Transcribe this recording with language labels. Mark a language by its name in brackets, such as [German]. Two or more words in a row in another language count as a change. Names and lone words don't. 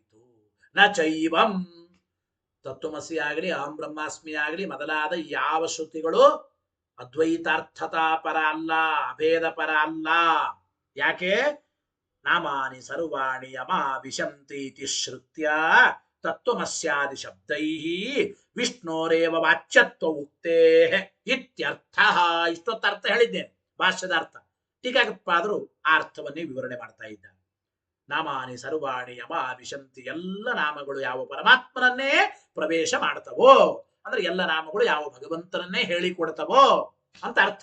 [Sanskrit] ನ ಚೈವಂ, [Kannada] ತತ್ವಮಸಿ ಆಗಲಿ [Sanskrit] ಅಹಂ ಬ್ರಹ್ಮಾಸ್ಮಿ [Kannada] ಆಗಲಿ ಮೊದಲಾದ ಯಾವ ಶ್ರುತಿಗಳು [Sanskrit] ಅದ್ವೈತಾರ್ಥತಾ ಪರ [Kannada] ಅಲ್ಲ, ಅಭೇದ ಪರ ಅಲ್ಲ. ಯಾಕೆ? [Sanskrit] ನಾಮಾನಿ ಸರ್ವಾಣಿ ಯಮಾ ವಿಶಂತಿ ಶ್ರುತ್ಯ ತತ್ವಮಸ್ಯಾದಿ ಶಬ್ದೈ ವಿಷ್ಣೋರೇವ ವಾಚ್ಯತ್ವ ಉಕ್ತೇ ಇತ್ಯರ್ಥ. [Kannada] ಇಷ್ಟೊತ್ತರ್ಥ ಹೇಳಿದ್ದೇನೆ, ಭಾಷ್ಯದ ಅರ್ಥ. ಟೀಕಾಕೃತ್ಪಾದರು ಆ ಅರ್ಥವನ್ನೇ ವಿವರಣೆ ಮಾಡ್ತಾ ಇದ್ದಾರೆ. [Sanskrit] ನಾಮಾನಿ ಸರ್ವಾಣಿ ಯಮ ವಿಶಂತಿ, [Kannada] ಎಲ್ಲ ನಾಮಗಳು ಯಾವ ಪರಮಾತ್ಮನನ್ನೇ ಪ್ರವೇಶ ಮಾಡ್ತವೋ, ಅಂದ್ರೆ ಎಲ್ಲ ನಾಮಗಳು ಯಾವ ಭಗವಂತನನ್ನೇ ಹೇಳಿಕೊಡ್ತವೋ ಅಂತ ಅರ್ಥ.